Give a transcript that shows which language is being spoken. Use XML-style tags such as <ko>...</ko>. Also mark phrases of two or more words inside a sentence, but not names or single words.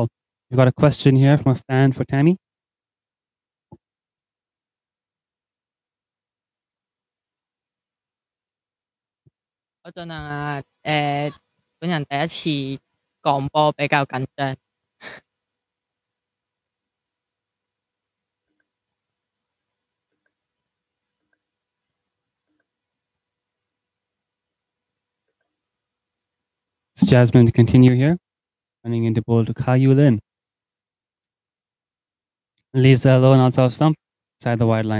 <en>We got a question here from a fan for Tammy.</en> <yue>我盡量啊，本人第一次講波比較緊張。</yue> <en>It's Jasmine to continue here. Running into bowl to Ka Yulin. Leaves that alone outside of stump, inside the wide line.</en>